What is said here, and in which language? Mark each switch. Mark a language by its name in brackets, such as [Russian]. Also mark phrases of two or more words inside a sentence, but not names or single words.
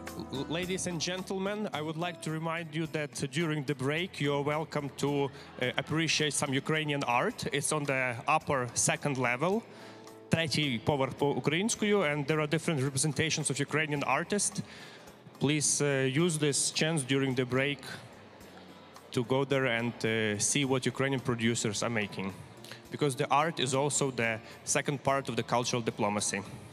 [English] Ladies and gentlemen, I would like to remind you that during the break you are welcome to appreciate some Ukrainian art. It's on the upper second level, [Ukrainian] третій поверх по-українською, [English] and there are different representations of Ukrainian artists. Please use this chance during the break to go there and see what Ukrainian producers are making. Because the art is also the second part of the cultural diplomacy.